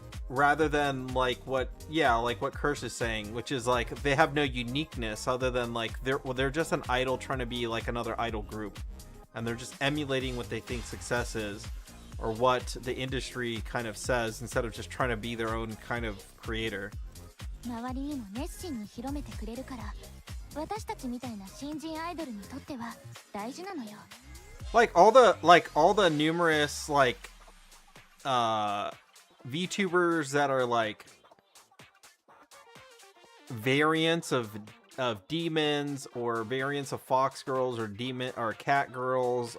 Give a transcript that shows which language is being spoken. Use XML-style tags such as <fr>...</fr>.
<en>rather than like what Curse is saying, which is like they have no uniqueness other than like they're just an idol trying to be like another idol group, and they're just emulating what they think success is or what the industry kind of says instead of just trying to be their own kind of creator.</en> <ja>周りにも熱心に広めてくれるから私たちみたいな新人アイドルにとっては大事なのよ。</ja> <en>Like all the numerous like VTubers that are like variants of demons or variants of fox girls or demon or cat girls.</en>